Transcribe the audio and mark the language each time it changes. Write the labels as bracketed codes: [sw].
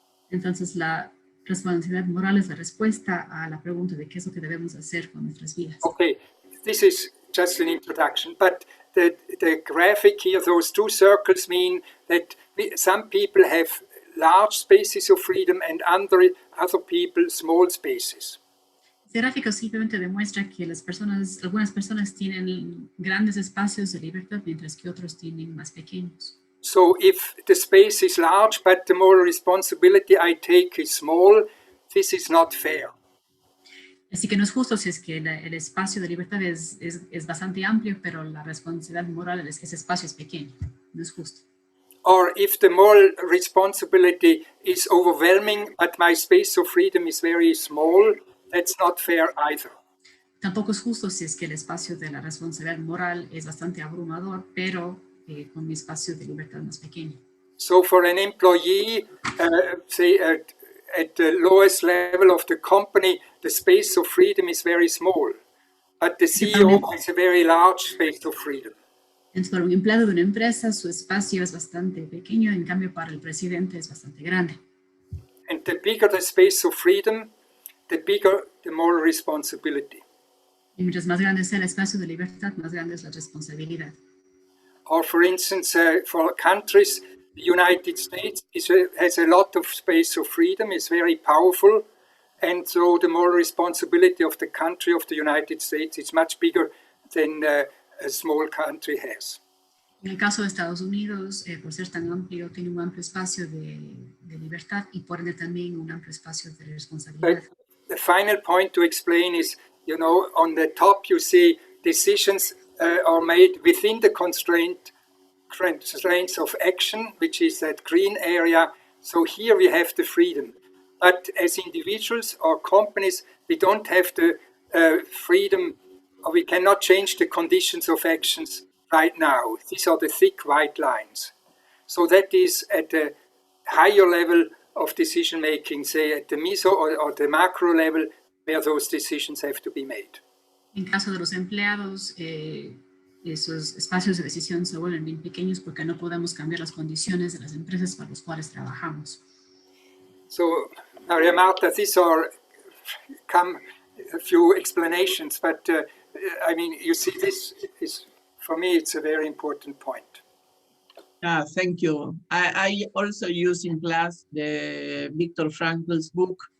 [es] Entonces la responsabilidad moral es la respuesta a la pregunta de qué es lo que debemos hacer con nuestras vidas. [en] Okay, this is just an introduction, but the graphic here, those two circles mean that some people have large spaces of freedom and other people small spaces. [es] Este gráfico simplemente demuestra que algunas personas tienen grandes espacios de libertad, mientras que otros tienen más pequeños. [en] So if the space is large, but the moral responsibility I take is small, this is not fair. [es] Así que no es justo si es que el espacio de libertad es bastante amplio, pero la responsabilidad moral ese espacio es pequeño. No es justo. [en] Or if the moral responsibility is overwhelming, but my space of freedom is very small, that's not fair either. [es] Tampoco es justo si es que el espacio de la responsabilidad moral es bastante abrumador, pero con mi espacio de libertad más pequeño. [en] So for an employee, say at the lowest level of the company, the space of freedom is very small, but the CEO has a very large space of freedom. [es] Entonces, para un empleado de una empresa, su espacio es bastante pequeño, en cambio para el presidente es bastante grande. [en] And the bigger the space of freedom, the bigger the moral responsibility. [es] Y mientras más grande sea el espacio de libertad, más grande es la responsabilidad. [en] Or for instance, for countries, the United States has a lot of space of freedom, is very powerful, and so the moral responsibility of the country of the United States is much bigger than a small country has. [es] En el caso de Estados Unidos, por ser tan amplio, tiene un amplio espacio de libertad y por ende también un amplio espacio de responsabilidad. [en] But the final point to explain is, you know, on the top you see decisions are made within the constraints of action, which is that green area. So here we have the freedom. But as individuals or companies, we don't have the freedom, or we cannot change the conditions of actions right now. These are the thick white lines. So that is at a higher level of decision making, say at the meso or the macro level, where those decisions have to be made. [es] En caso de los empleados, esos espacios de decisión se vuelven bien pequeños porque no podemos cambiar las condiciones de las empresas para las cuales trabajamos. [en] So, Maria Marta, these are a few explanations, but I mean, you see, this is, for me, it's a very important point. Thank you. I also use in class the Viktor Frankl's book.